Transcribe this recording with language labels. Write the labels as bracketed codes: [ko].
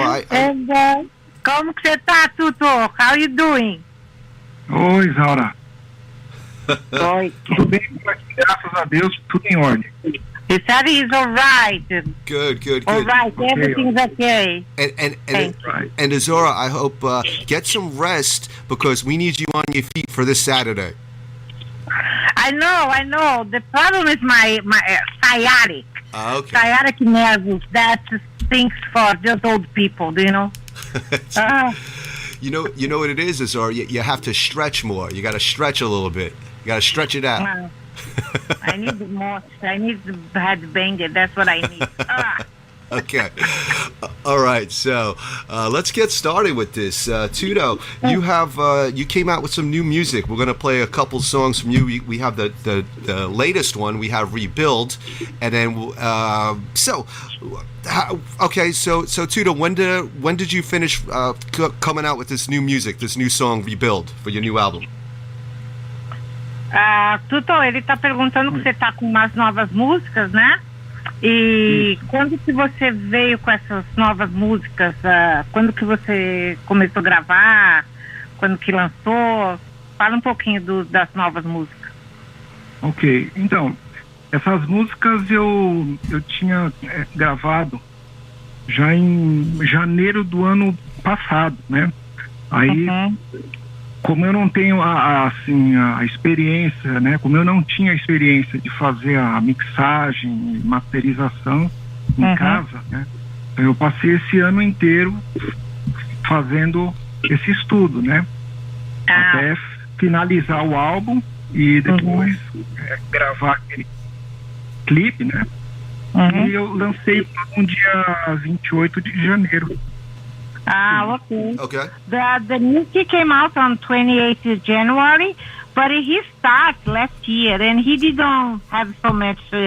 [pt] And como que você tá, Tudo? [en] How are you doing? [pt] Oi, Isaura. Oi. Tudo bem por aqui, graças a Deus, tudo em ordem. [en] He said he's all right. Good. All right, everything's okay. And Isaura, I hope get some rest, because we need you on your feet for this Saturday. I know. The problem is my sciatic. Okay. Sciatic nerves. That stinks for just old people, do you know? You know what it is, Isaura? You have to stretch more. You got to stretch a little bit. You got to stretch it out. I need more. I need the headbanger. That's what I need. Okay. All right. So let's get started with this. Tudo, you came out with some new music. We're going to play a couple songs from you. We have the latest one. We have Rebuild, and then So Tudo, when did you finish coming out with this new music, this new song Rebuild for your new album? [pt] Tudo, ele tá perguntando que você tá com umas novas músicas, né? E quando que você veio com essas novas músicas? Quando que você começou a gravar? Quando que lançou? Fala um pouquinho das novas músicas. Ok, então, essas músicas eu tinha gravado já em janeiro do ano passado, né? Aí... Como eu não tenho a experiência, né? Como eu não tinha a experiência de fazer a mixagem e masterização em casa, né? Então eu passei esse ano inteiro fazendo esse estudo, né? Até finalizar o álbum e depois gravar aquele clipe, né? E eu lancei no dia 28 de janeiro. [en] Okay. The music came out on 28th of January, but he started last year, and he didn't have so much.